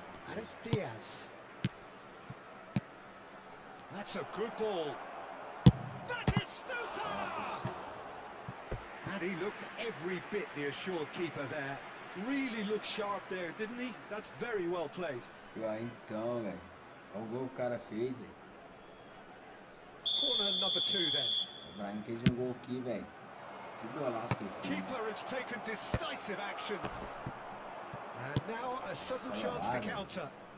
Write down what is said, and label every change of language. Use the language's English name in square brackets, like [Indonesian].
[English] And it's Diaz. That's a good ball. That is Stuta! And he looked every bit the assured keeper there. Really looked sharp there, didn't he? That's very well played. [Portuguese] Ah, então, velho. Olha o gol que o cara fez, velho. [English] Corner number 2 then. [Portuguese] O Brahim fez um gol aqui, velho. Que golaço que ele fez. [English] Keeper has taken decisive action. And now a sudden chance to counter.